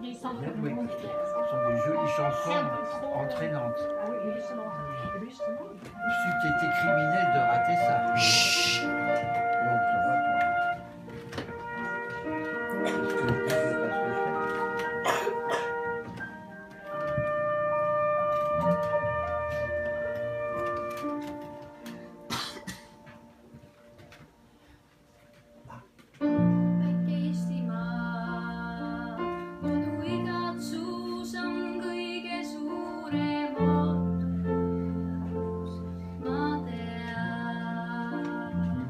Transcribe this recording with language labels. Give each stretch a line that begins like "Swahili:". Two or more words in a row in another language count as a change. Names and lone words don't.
French: Oui, ce sont des jolies chansons entraînantes. Si tu étais criminel de rater ça. Chut. Donc, ça va, toi. Est-ce que tu fais pas ce que je fais?
Estonian: Väike-Eestimaa, kodu igatsus on kõige suurem ootus, ma tean.